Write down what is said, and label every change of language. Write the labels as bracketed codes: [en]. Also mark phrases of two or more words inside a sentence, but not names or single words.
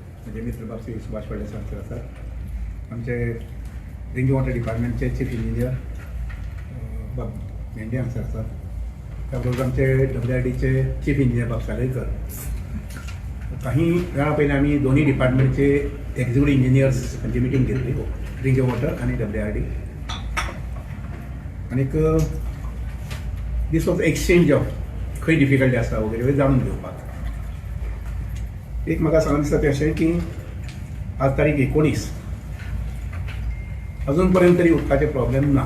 [mr] म्हणजे मित्र बापसी सुभाष पडले सर असतात आमचे [en] drinking water [mr] डिपार्टमेंटचे [en] chief engineer [mr] बाब मेंढे सर असतात त्याबरोबर आमचे WRDचे [en] chief engineer [mr] बाब सालेकर. काही वेळा पहिले आम्ही दोन्ही डिपार्टमेंटचे [en] executive engineers [mr] मिटिंग घेतली [en] drinking water [mr] आणि WRD. [kok] आनीक [en] this was exchange of [kok] खंय डिफिकल्टी आसा वगैरे जाणून घेवपाक. एक म्हाका सांगून दिसता तें अशें की आज तारीख 19 अजून पर्यंत तरी उदकाचे प्रॉब्लेम ना.